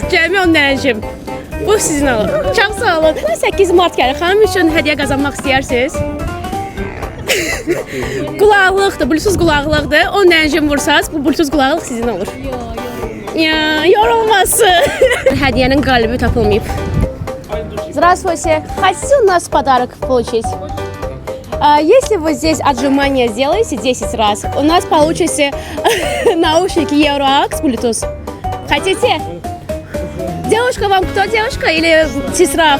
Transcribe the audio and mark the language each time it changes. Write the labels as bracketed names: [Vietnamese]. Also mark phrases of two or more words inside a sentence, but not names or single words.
[Azerbaijani] Cəmi 10 dənə jüm. Bu sizin olur. Çox sağ olun. 8 Mart gəlir. Xanım üçün hədiyyə qazanmaq istəyirsiniz? Qulaqlıqdır, Bluetooth qulaqlıqdır. 10 dənə jüm vursaz, bu Bluetooth qulaqlıq sizin olur. Ya, yorulması. Hədiyyənin qalibi tapılmayıb. [Russian] Здравствуйте. Хотите у нас подарок получить? Если вы здесь отжимания сделаете 10 раз, у нас получите наушники Euroax Bluetooth. Хотите? Девушка, вам кто? Девушка или сестра?